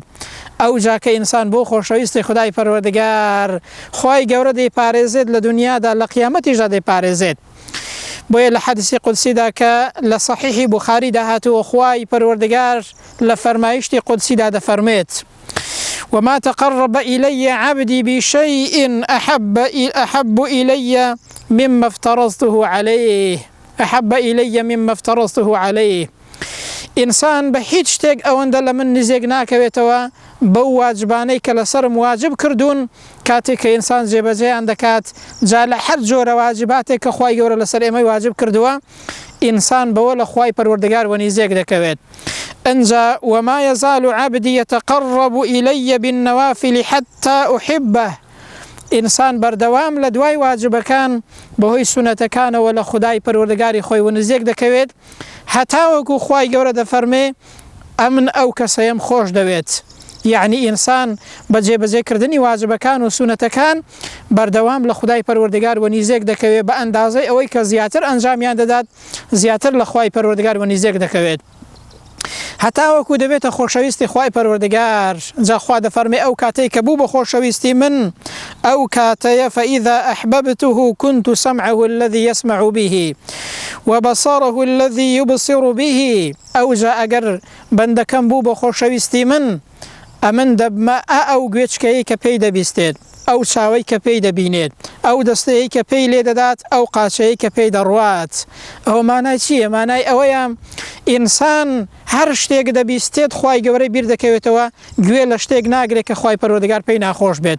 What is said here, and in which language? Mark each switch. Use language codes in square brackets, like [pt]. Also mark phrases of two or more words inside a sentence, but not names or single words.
[ckb] ئەو جاکە ئینسان بۆ خۆشەویستی خودای پەروەردگار خوای گەورە دەیپارێزێت لە دنیادا، لە قیامەتیشدا دەیپارێزێت. بۆیە لە حەدیسی قودسیدا کە لە صحیحی بوخاری داهاتووە، خوای پەروەردگار لە فەرمایشتی قودسیدا دەفەرمێت [ar] وما تقرب إلي عبدي بشيء أحب إلي مما افترضته عليه. أحب إلي مما افترضته عليه. [ckb] ئینسان بە هیچ شتێک ئەوەندە لە من نزیک ناکەوێتەوە بەو واجبانەی کە لەسرم واجب کردوون. کاتێک کە ئینسان جێبەجێیان دەکات، جا لە هەر جۆرە واجباتێک کە خوای گەورە لەسەر ئێمەی واجب کردووە، ئینسان بەوە لە خوای پەروەردگار وەنیزێک دەکەوێت. [ar] ئەنجا وما يزال عبدي يتقرب إلي بالنوافل حتى أحبه. [ckb] ئینسان بەردەوام لە دوای واجبەکان بەهۆی سونەتەکانەوە لە خودای پەروەردگاری خۆی وەنیزێک دەکەوێت، هەتاوەکو خوای گەورە دەفەرمێ ئەمن ئەو کەسەیەم خۆش دەوێت، یعنی ئینسان بە جێبەجێکردنی واجبەکان و سونەتەکان بەردەوام لە خودای پەروەردگار وەنیزێک دەکەوێت بە ئەندازەی ئەوەی کە زیاتر ئەنجامیان دەدات زیاتر لە خوای پەروەردگار وەنیزێک دەکەوێت. هەتا وەکو دەبێتە خۆشەویستی خوای پەروەردگار. جا خوا دەفەرمێ ئەو کاتەی کە بوو بە خۆشەویستی من ئەو کاتەیە [ar] فإذا أحببته كنت سمعه الذي يسمع به وبصره الذي يبصر به. [ckb] ئەو جا ئەگەر بەندەکەم بوو بە خۆشەویستی من ئەمن دەبمە ئەو گوێچکەیە کە پێی دەبیستێت، ئەو چاوەی کە پێی دەبینێت، ئەو دەستەیە کە پێی لێ دەدات، ئەو قاچەیە کە پێی دەڕوات. ئەوە مانای چییە؟ مانای ئەوەیە ئینسان هەر شتێک دەبیستێت خوای گەورەی بیر دەکەوێتەوە، گوێ لە شتێک ناگرێت کە خوای پەروەردگار پێی ناخۆش بێت.